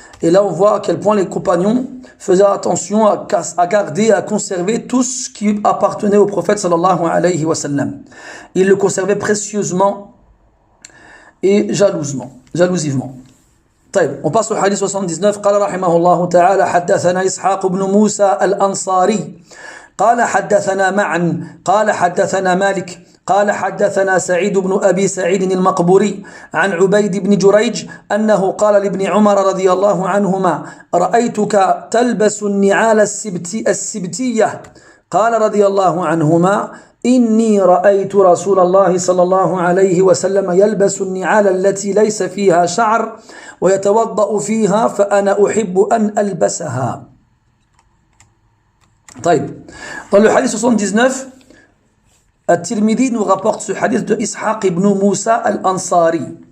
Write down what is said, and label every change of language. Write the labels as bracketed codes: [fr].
[fr] Et là, on voit à quel point les compagnons faisaient attention à garder, à conserver tout ce qui appartenait au prophète sallallahu alayhi wa sallam. Ils le conservaient précieusement et jalousivement. [ar] طيب, [fr] on passe au hadith 79. [ar] قال رحمه الله تعالى حدثنا إسحاق بن موسى الأنصاري قال حدثنا معا قال حدثنا مالك قال حدثنا سعيد بن أبي سعيد المقبوري عن عبيد بن جريج أنه قال لابن عمر رضي الله عنهما رأيتك تلبس النعال السبتية قال رضي الله عنهما إني رأيت رسول الله صلى الله عليه وسلم يلبس النعال التي ليس فيها شعر ويتوضأ فيها فأنا أحب أن ألبسها. طيب, [fr] dans le hadith 79, At-Tirmidhi nous rapporte ce hadith de Ishaq ibn Moussa al-Ansari.